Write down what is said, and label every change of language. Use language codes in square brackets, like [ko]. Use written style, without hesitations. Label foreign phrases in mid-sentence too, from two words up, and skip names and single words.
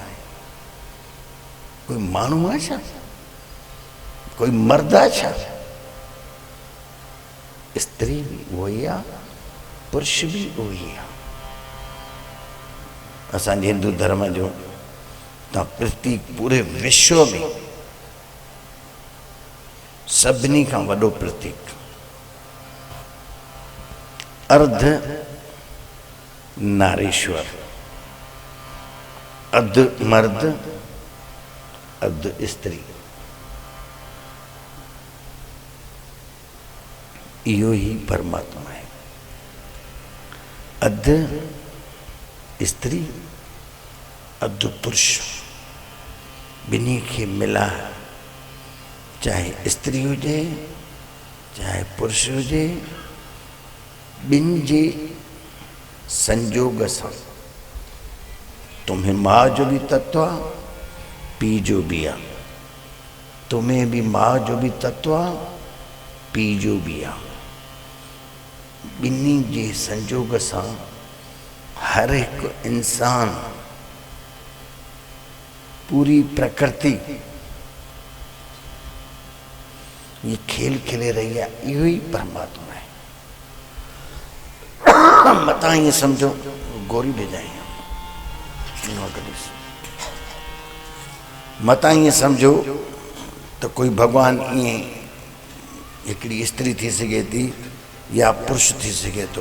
[sd] कोई मानू है छा, कोई मर्दा छा, स्त्री भी वही आ, पुरुष भी वही आ। असांजे हिंदू धर्म जो ता प्रतीक पूरे विश्व में सभिनी खां वॾो प्रतीक अर्ध नारीश्वर, अर्ध मर्द, अर्ध स्त्री, इहो ही परमात्मा है। अर्ध स्त्री, अर्ध पुरुष, बिन्ही खे मिला, चाहे स्त्री हुजे चाहे पुरुष हुजे, बिन जे संजोग सां तुम्हें माँ जो भी तत्व आ, पी जो भी आ, तुम्हें भी माँ जो भी तत्व आ, पी जो भी आ, बिन्ही जे संजोग सां हर एक इंसान, पूरी प्रकृति ये खेल खेले रही है। इहो ही परमात्मा है। मता ये समझो, गोरी भेजाई मता ये समझो तो कोई भगवान ये हिकिड़ी स्त्री थी सके थी या पुरुष थी सके तो।